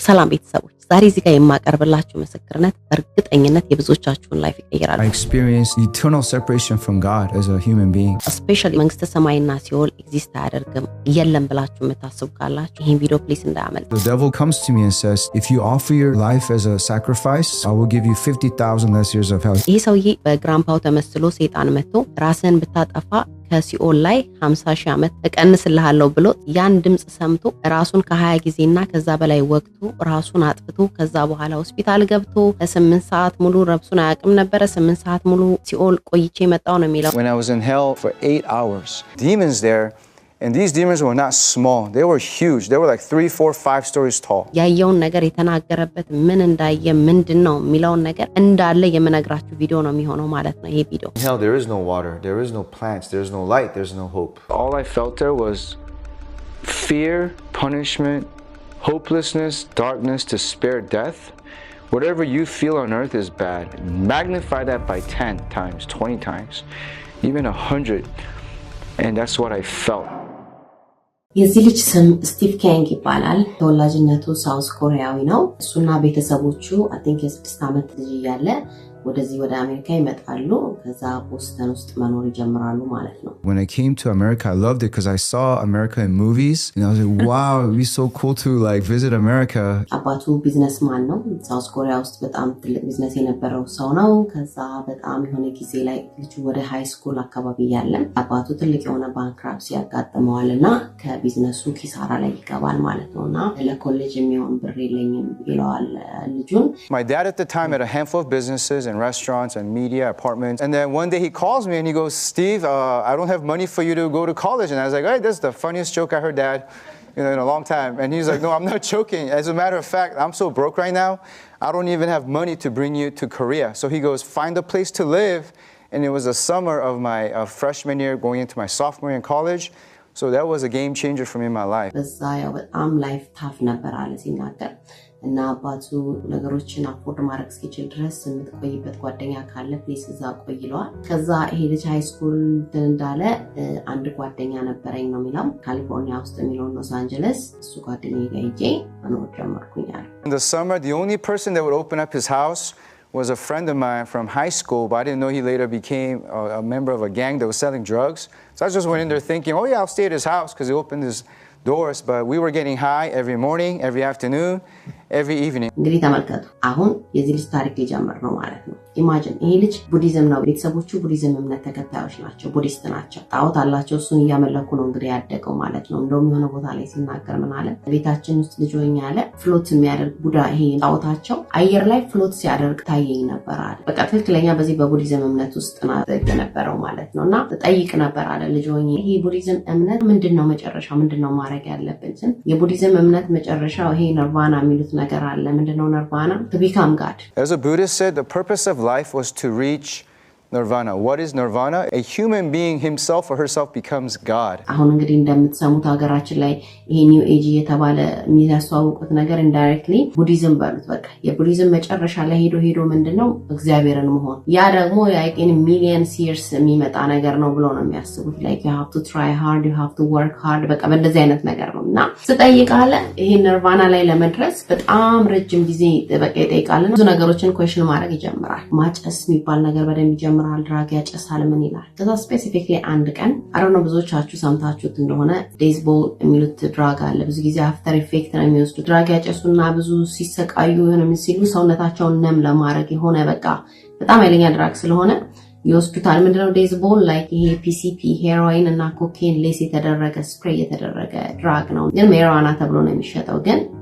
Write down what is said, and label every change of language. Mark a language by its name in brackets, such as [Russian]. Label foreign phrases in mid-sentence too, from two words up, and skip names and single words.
[Amharic] ሰላም ቤተሰቦች ዛሬ እዚህ ጋር የማቀርብላችሁ ምስክርነት በእርግጠኝነት የብዙዎቻችሁን ላይፍ ይቀይራል። [English] I experienced eternal separation from God as a human being. [Amharic] Especially መንግስተ ሰማይና ሲኦል ኤግዚስት አያደርግም የለም ብላችሁ የምታስቡ ካላችሁ ይሄን [English] video please [Amharic] እንዳያመልጥ። [English] The devil comes to me and says, if you offer your life as a sacrifice, I will give you 50,000 less years of hell. [Amharic] ይሄ ሰውዬ በግራምፓው ተመስሎ ሰይጣን መጥቶ ራስን ብታጠፋ ከሲኦል ላይ 50,000 ዓመት እቀንስልሃለሁ ብሎ ያን ድምጽ ሰምቶ ራሱን ከ20 ጊዜና ከዛ በላይ ወቅቱ ራሱን አጥፍቶ ከዛ በኋላ ሆስፒታል ገብቶ ለ8 ሰዓት ሙሉ ረብሱን አያውቅም ነበር 8 ሰዓት ሙሉ ሲኦል ቆይቼ መጣው ነው የሚለው። [English] When I was in hell for 8 hours, demons there, and these demons were not small. They were huge. They were like 3, 4, 5 stories tall. [Amharic] ያየውን ነገር የተናገረበት ምን እንዳየ ምንድነው የሚለውን ነገር እንዳለ የምነግራችሁ ቪዲዮ ነው የሚሆነው ማለት ነው ይሄ ቪዲዮ። [English] In hell there is no water, there is no plants, there is no light, there is no hope. All I felt there was fear, punishment, hopelessness, darkness, despair, death. Whatever you feel on earth is bad. Magnify that by 10 times, 20 times, even 100. And that's what I felt. [Amharic] የዚህ ልጅ ስም ስቲቭ ካንግ ይባላል። ተወላጅነቱ ሳውዝ ኮሪያዊ ነው። እሱና ቤተሰቦቹ [English] I think [Amharic] የ6 ዓመት ልጅ እያለ ወደዚህ ወደ አሜሪካ ይመጣሉ። ከዛ ቦስተን ውስጥ መኖር ይጀምራሉ ማለት ነው። [English] When I came to America, I loved it because I saw America in movies and I was like, wow, it'd be so cool to like visit America. [Amharic] አባቱ ቢዝነስማን ነው። ሳውዝ ኮሪያ ውስጥ በጣም ትልቅ ቢዝነስ የነበረው ሰው ነው። ከዛ በጣም የሆነ ጊዜ ላይ ልጁ ወደ [English] high school [Amharic] አካባቢ ያለ አባቱ ትልቅ የሆነ ባንክራፕሲ ያጋጥመዋልና ከቢዝነሱ ኪሳራ ላይ ይገባል ማለት ነውና ለኮሌጅ የሚሆን ብር የለኝም ይለዋል ልጁን። [English] My dad at the time had a handful of businesses and restaurants and media apartments, and then one day he calls me and he goes, Steve, I don't have money for you to go to college. And I was like, hey, that's the funniest joke I heard, Dad, in a long time. And he's like, no, I'm not joking. As a matter of fact, I'm so broke right now, I don't even have money to bring you to Korea. So he goes, find a place to live. And it was the summer of my freshman year going into my sophomore year in college. So that was a game changer for me in my life. [Amharic] በዛ ያው በጣም [English] life tough [Amharic] ነበር አለ ሲናገር እና አባቱ ነገሮችን አፎርድ ማድረግ እስኪችል ድረስ የምትቆይበት ጓደኛ ካለ ፕሊስ እዛ ቆይ ይለዋል። ከዛ ይሄ ልጅ [English] high school [Amharic] እንዳለ አንድ ጓደኛ ነበረኝ ነው የሚለው ካሊፎርኒያ ውስጥ የሚለው ሎስ አንጀለስ እሱ ጓደኛዬ ጋር ሄጄ መኖር ጀመርኩኝ አለ። [English] In the summer, the only person that would open up his house was a friend of mine from high school, but I didn't know he later became a member of a gang that was selling drugs. So I just went in there thinking, oh yeah, I'll stay at his house because he opened his doors, but we were getting high every morning, every afternoon, every evening. [Amharic] እንግዲህ ተመልከቱ አሁን የዚህ ልጅ ታሪክ ሊጀምር ነው ማለት ነው። ኢማጂን ይሄ ልጅ ቡዲዝም ነው ቤተሰቦቹ ቡዲዝም እምነት ተከታዮች ናቸው ቡዲስት ናቸው ጣዖት አላቸው እሱን እያመለኩ ነው እንግዲህ ያደገው ማለት ነው። እንደውም የሆነ ቦታ ላይ ሲናገር ምን አለ ቤታችን ውስጥ ልጅ ሆኜ ያለ ፍሎት የሚያደርግ ቡዳ ይሄ ጣዖታቸው አየር ላይ ፍሎት ሲያደርግ ታየኝ ነበር አለ። በቃ ትክክለኛ በዚህ በቡዲዝም እምነት ውስጥ ነው የነበረው ማለት ነውና ተጠይቅ ነበር አለ ልጅ ሆኜ ይሄ ቡዲዝም እምነት ምንድነው መጨረሻው ምንድነው ማድረግ ያለብን? የቡዲዝም እምነት መጨረሻው ይሄ ነርቫና የሚሉት ነገር አለ። ምንድነው ነርቫና? [English] To become God. As a Buddhist said, the purpose of life was to reach Nirvana. What is Nirvana? A human being himself or herself becomes God. [Amharic] አሁን እንግዲህ እንደምትሰሙት ሀገራችን ላይ ይሄ ኒው ኤጅ የተባለ የሚያስተዋውቁት ነገር ኢንዳይሬክትሊ ቡዲዝም ባሉት በቃ የቡዲዝም መጨረሻ ላይ ሄዶ ምንድነው እግዚአብሔርን መሆን ያ ደግሞ ያይቀን [English] millions years [Amharic] የሚመጣ ነገር ነው ብሎ ነው የሚያስቡት። [English] like you have to try hard, you have to work hard [Amharic] በቃ በእንደዚህ አይነት ነገር ነውና ስጠይቃለ ይሄ ነርቫና ላይ ለመድረስ በጣም ረጅም ጊዜ በቃ ይጠይቃልና ብዙ ነገሮችን ኩዌስችን ማድረግ ይጀምራል። ማጨስ የሚባል ነገር በደንብ ይጀምራል። ድራግ ያጨሳል ምን ይላል። ከዛ ስፔሲፊክሊ አንድ ቀን አሮን ብዙዎቻችሁ ሰምታችሁት እንደሆነ ዴዝቦል የሚሉት ድራግ አለ። ብዙ ጊዜ [English] after effect [Amharic] ነው የሚወስዱ ድራግ ያጨሱና ብዙ ሲሰቃዩ ሆነም ሲሉ ሰውነታቸውን ነም ለማድረግ የሆነ በቃ በጣም ኃይለኛ ድራግ ስለሆነ ይወስዱታል። ምንድነው ዴዝቦል ላይክ ይሄ ፒሲፒ ሄሮይን እና ኮኬን ሌስ የተደረገ ስፕሬይ የተደረገ ድራግ ነው። ግን ሜሪዋና ተብሎ ነው የሚሸጠው ግን